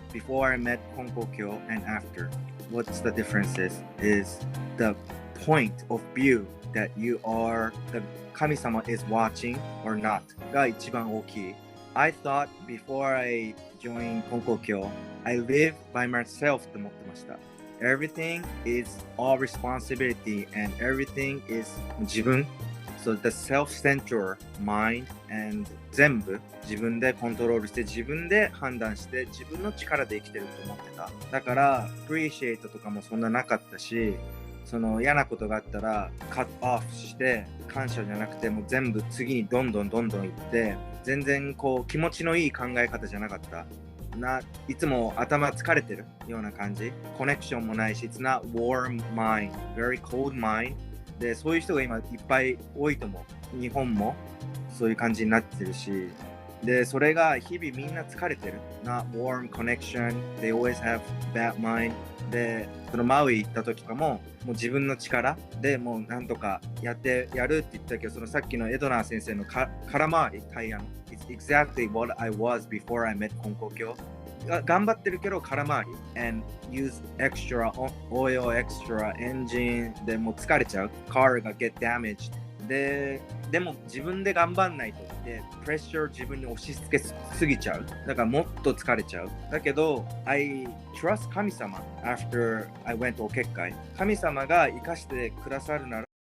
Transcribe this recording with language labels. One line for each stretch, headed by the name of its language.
English: Before I met Konko and after. What's the differences is the point of view that the Kami-sama is watching or not
Japanese: が一番大きい.
English: I thought before I joined Konko I live by myself
Japanese: と思ってました.
English: Everything is all responsibility and everything is 自分. So the self-centered mind and
Japanese: 全部自分でコントロールして自分で判断して自分の力で生きてると思ってた。だからappreciateとかもそんななかったし、その嫌なことがあったらカットオフして感謝じゃなくてもう全部次にどんどん行って全然こう気持ちのいい考え方じゃなかった。いつも頭疲れてるような感じ。コネクションもないし、
English: It's not warm mind, very cold mind.
Japanese: で、そういう人が今いっぱい多いと思う。日本もそういう感じになってるし。で、それが日々みんな疲れてる。
English: Not warm connection, they always have bad mind.
Japanese: で、そのマウイ行った時とかも、もう自分の力でもうなんとかやるって言ったけど、そのさっきのエドナー先生の空回り、タイヤの。
English: It's exactly what I was before I met Konko.
Japanese: 頑張ってるけど空回り
English: and use extra oil, extra engine
Japanese: でもう疲れちゃう car が
English: get damaged
Japanese: でも自分で頑張んないとでプレッシャー自分に押し付けすぎちゃうだからもっと疲れちゃうだけど
English: I trust
Japanese: 神様
English: after I went
Japanese: お結界神様が生かしてくださるなら